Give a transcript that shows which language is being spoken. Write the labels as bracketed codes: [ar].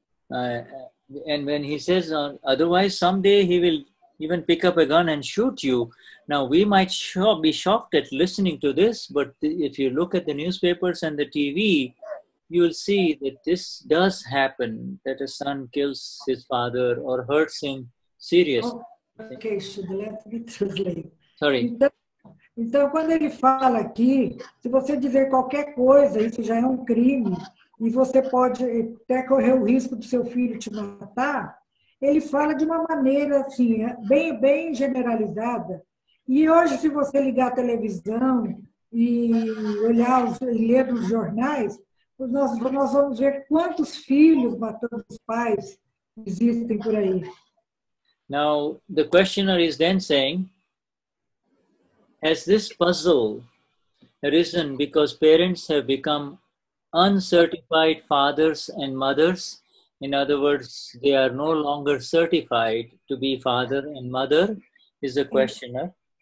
[en] And when he says, otherwise someday he will even pick up a gun and shoot you. Now we might be shocked at listening to this, but if you look at the newspapers and the TV, you will see that this does happen, that a son kills his father or hurts him seriously. Okay, Shuddha, let me translate. Sorry. [pt] Então, quando ele fala aqui, se você dizer qualquer coisa, isso já é um crime. e você pode até correr o risco do seu filho te matar, ele fala de uma maneira assim, bem generalizada. E hoje, se você ligar a televisão e olhar e ler os jornais, nós vamos ver quantos filhos matando os pais existem por aí. [en] Now, the questioner is then saying, has this puzzle arisen because parents have become uncertified fathers and mothers? In other words, they are no longer certified to be father and mother, is the questioner.